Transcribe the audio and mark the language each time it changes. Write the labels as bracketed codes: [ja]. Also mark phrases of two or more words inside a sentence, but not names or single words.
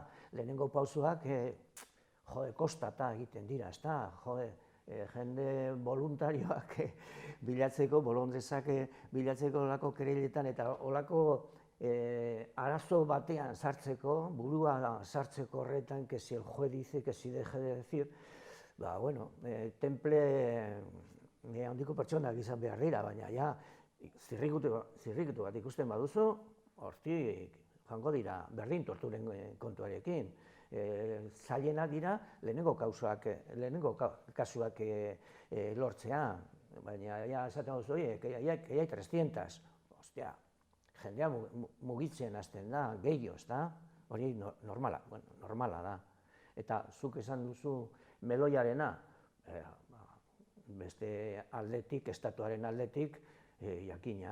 [eu] Lehenengo pausuak, kostata egiten dira, ezta? Jende voluntarioak bilatzeko, bolondrezak bilatzeko olako kereiletan eta olako arazo batean sartzeko, burua sartzeko horretan, [es] que si el juez dice, que si deje de decir, [eu] bueno, temple handiko pertsonak izan behar dira, baina ja, zirrikitu bat ikusten baduzu, hortik joango dira berdin torturen kontuarekin. Zailena dira lehenengo kasuak lortzea, baina esaten duzu, [es] que hay 300. [eu] Ostia, jendea mugitzen hasten da, gehiago, ezta? Hori normala da. Eta zuk esan duzu meloiarena, beste aldetik, estatuaren aldetik, jakina.